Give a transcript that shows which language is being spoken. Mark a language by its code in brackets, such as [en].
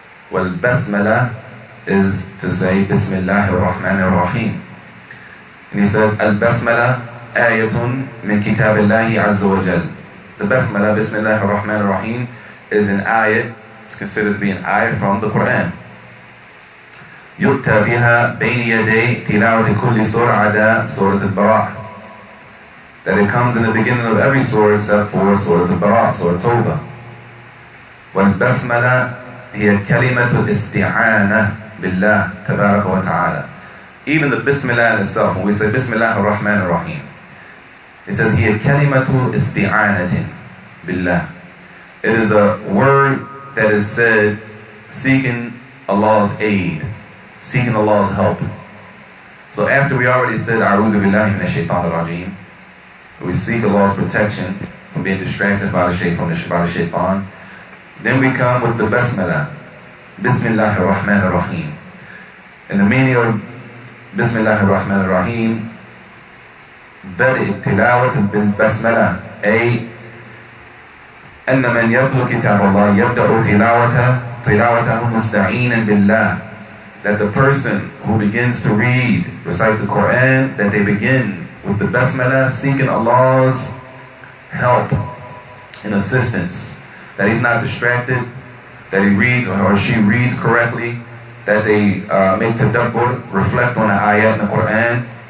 [en] Wal-Basmala is to say, Bismillah ar-Rahman ar-Rahim. And he says, [ar] Al-Basmala ayatun min kitabillahi azza wa jal. [en] The Basmala, Bismillah ar-Rahman ar-Rahim, is an ayat, it's considered to be an ayat from the Quran. [ar] يُؤْتَى بِهَا بَيْنِ يَدَيْ تِلَاوَةِ كُلِّ سُورَةٍ Surah Al-Bara'ah. [en] That it comes in the beginning of every surah except for Surah Al-Bara'ah, Surah Tawbah. [ar] وَالْبَسْمَلَةِ هِيَ كَلِمَةُ الْإِسْتِعَانَةِ بِاللَّهِ تَبَارَكَ وَتَعَالَى. [en] Even the Bismillah in itself, when we say Bismillah ar-Rahman ar-Rahim, it says here, [ar] kalimatu isti'anatin billah. [en] It is a word that is said seeking Allah's aid, seeking Allah's help. So after we already said, [ar] A'udhu billahi minash shaitanir rajim, [en] we seek Allah's protection from being distracted by the shaitan, then we come with the Basmala, Bismillah ar-Rahman ar-Rahim. And the meaning of Bismillah ar-Rahman ar-Rahim [ar] بدء التلاوة بالبسملة أي أن من يتلو كتاب الله يبدأ تلاوته مستعينا بالله. [en] That the person who begins to recite the Quran, that they begin with the basmala, seeking Allah's help and assistance. That he's not distracted, that he reads or she reads correctly, that they make tadabbur, reflect on the ayat in the Quran.